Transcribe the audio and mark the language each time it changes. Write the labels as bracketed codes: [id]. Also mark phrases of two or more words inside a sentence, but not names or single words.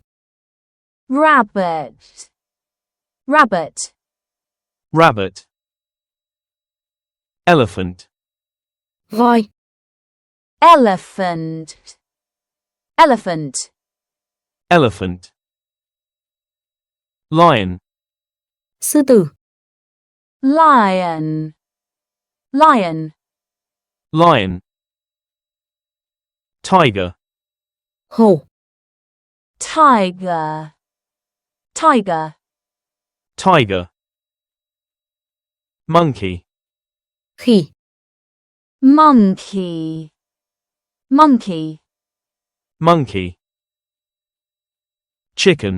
[en] Rabbit. Rabbit. Rabbit. Elephant. [vi] Voi. [en] Elephant. Elephant. Elephant. Lion. [vi] Sư tử. [en] Lion. Lion. Lion. Tiger. [vi] Hổ. [en] Tiger. Tiger. Tiger. Monkey. [vi] Khỉ. [en] Monkey. Monkey. Monkey. Chicken.